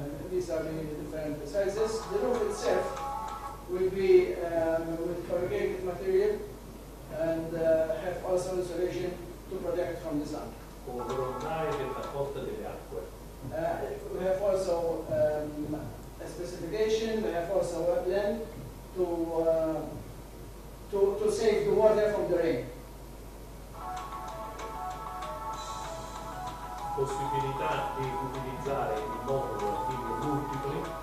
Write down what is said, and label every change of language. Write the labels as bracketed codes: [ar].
[en] these are the different sizes. The roof itself will be with corrugated material and have also insulation to protect from the sun. [it] Con grondaie per la porta delle acque. [en] We have also a specification. We have also a plan to save the water from the rain. [it] Possibilità di utilizzare il modulo in multipli.